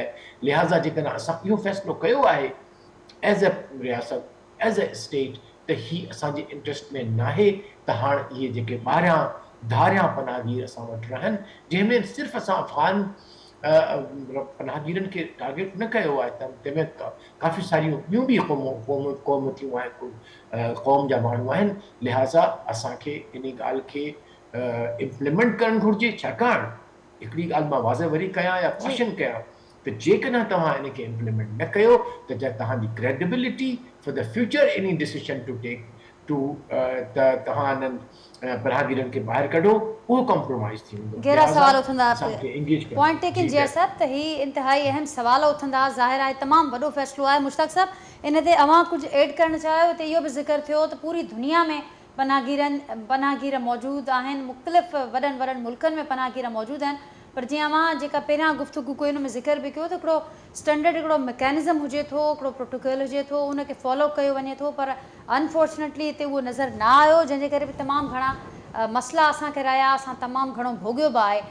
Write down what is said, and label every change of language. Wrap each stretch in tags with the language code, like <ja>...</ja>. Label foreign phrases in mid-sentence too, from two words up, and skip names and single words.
<sd>लिहाज़ा जेकॾहिं असां इहो फ़ैसिलो कयो आहे</sd> <en>as a</en> <sd>रियासत,</sd> <en>as a state,</en> <sd>त हीअ असांजे इंट्रस्ट में नाहे त हाणे इहे जेके ॿाहिरियां धारियां पनाहगीर असां वटि रहनि, जंहिंमें सिर्फ़ु असां अफ़गान पनाहगीरनि खे टारगेट न कयो आहे, त तंहिंमें काफ़ी सारियूं ॿियूं बि क़ौमूं थियूं आहिनि, क़ौम जा माण्हू आहिनि। लिहाज़ा असांखे इन ॻाल्हि खे इम्प्लीमेंट करणु घुरिजे। छाकाणि हिकिड़ी ॻाल्हि मां वाज़ह वरी कयां या क्वेश्चन कयां त जेकॾहिं तव्हां इन खे इम्प्लीमेंट न कयो त तव्हांजी</sd> <en>credibility for the future any decision to take to</en> <sd>त तव्हां इन्हनि पनाहगीरनि खे ॿाहिरि कढो, उहो कॉम्प्रोमाइज़ थी वेंदो। गहरा सवाल उथंदा एंगेज</sd> <en>point taken</en> <sd>जिया साहब, त ही इंतहाई अहम सवाल उथंदा। ज़ाहिर आहे तमामु वॾो फ़ैसिलो आहे। मुश्ताक साहब, इन ते अवां कुझु ऐड करणु चाहियो? त इहो बि ज़िक्र थियो त पूरी दुनिया में पनाहगीर मौजूदु आहिनि, मुख़्तलिफ़ वॾनि मुल्कनि में पनाहगीर मौजूदु आहिनि, पर जीअं अवां जेका पहिरियां गुफ़्तगू कई हुन में ज़िक्र बि कयो त हिकिड़ो स्टैंडर्ड, हिकिड़ो मैकेनिज़म हुजे थो, हिकिड़ो प्रोटोकॉल हुजे थो, उनखे फॉलो कयो वञे थो, पर अनफॉर्चुनेटली हिते उहो नज़र न आयो, जंहिंजे करे बि तमामु घणा मसइला असांखे रहिया, असां तमामु घणो भोॻियो बि आहे।</sd>